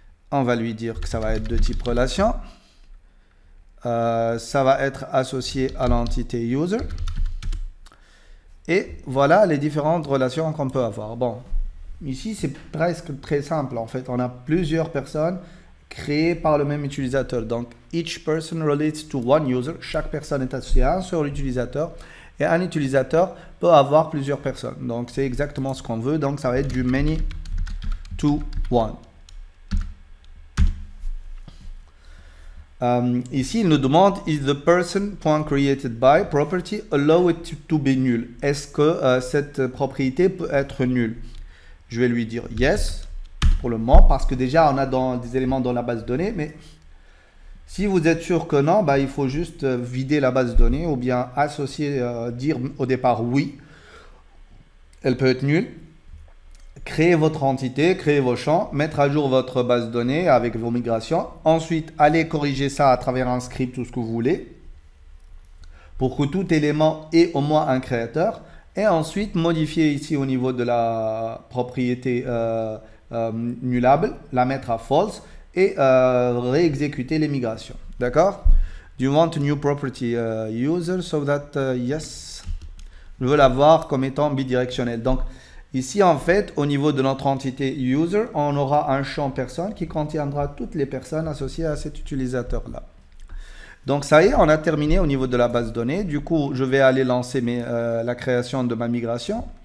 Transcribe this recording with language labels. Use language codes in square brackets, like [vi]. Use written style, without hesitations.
[fr] On va lui dire que ça va être de type relation. Ça va être associé à l'entité user. Et voilà les différentes relations qu'on peut avoir. Bon. Ici, c'est presque très simple. En fait, on a plusieurs personnes créées par le même utilisateur. Donc, [en] each person relates to one user. [fr] Chaque personne est associée à un seul utilisateur. Et un utilisateur peut avoir plusieurs personnes. Donc, c'est exactement ce qu'on veut. Donc, ça va être du [en] many to one. [fr] Ici, il nous demande [en] is the person.createdBy property allow it to be null. [fr] Est-ce que cette propriété peut être nulle? Je vais lui dire yes pour le moment parce que déjà on a des éléments dans la base de données, mais si vous êtes sûr que non, bah, il faut juste vider la base de données ou bien associer, dire au départ oui, elle peut être nulle. Créer votre entité, créer vos champs, mettre à jour votre base de données avec vos migrations. Ensuite, allez corriger ça à travers un script ou ce que vous voulez pour que tout élément ait au moins un créateur. Et ensuite, modifier ici au niveau de la propriété nullable, la mettre à false et réexécuter les migrations. D'accord? [en] Do you want a new property user so that yes? [fr] Je veux l'avoir comme étant bidirectionnel. Donc, ici, en fait, au niveau de notre entité user, on aura un champ personne qui contiendra toutes les personnes associées à cet utilisateur-là. Donc, ça y est, on a terminé au niveau de la base de données. Du coup, je vais aller lancer la création de ma migration.